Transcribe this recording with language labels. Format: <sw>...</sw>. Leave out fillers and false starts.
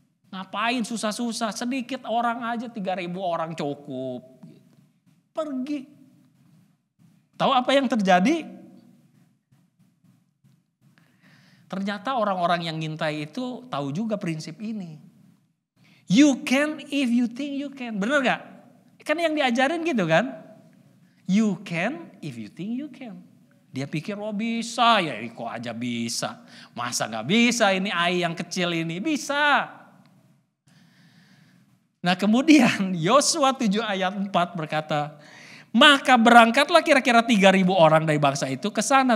<id>Ngapain susah-susah. Sedikit orang aja 3.000 orang cukup. Pergi. Tahu apa yang terjadi? Ternyata orang-orang yang ngintai itu tahu juga prinsip ini.</id> <en>You can if you think you can.</en> <id>Bener gak? Kan yang diajarin gitu kan.</id> <en>You can if you think you can.</en> <id>Dia pikir bisa ya kok aja bisa. Masa gak bisa ini Ai yang kecil ini. Bisa. Nah kemudian Yosua 7 ayat 4 berkata. Maka berangkatlah kira-kira 3.000 orang dari bangsa itu ke sana.</id>